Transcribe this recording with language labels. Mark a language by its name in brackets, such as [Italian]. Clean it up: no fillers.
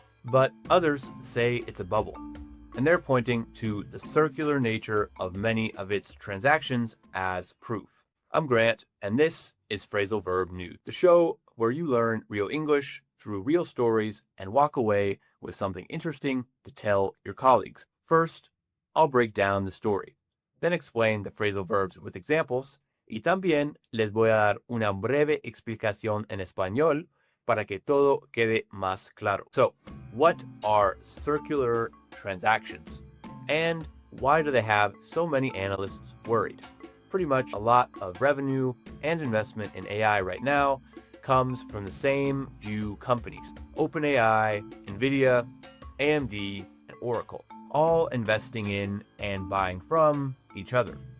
[English] But others say it's a bubble, and they're pointing to the circular nature of many of its transactions as proof. I'm Grant, and this is Phrasal Verb News, the show where you learn real English through real stories and walk away with something interesting to tell your colleagues. First, I'll break down the story, then explain the phrasal verbs with examples, [Spanish] y también les voy a dar una breve explicación en español para que todo quede más claro. [English] So, what are circular transactions? And why do they have so many analysts worried? Pretty much a lot of revenue and investment in AI right now comes from the same few companies: OpenAI, Nvidia, AMD, and Oracle, all investing in and buying from each other.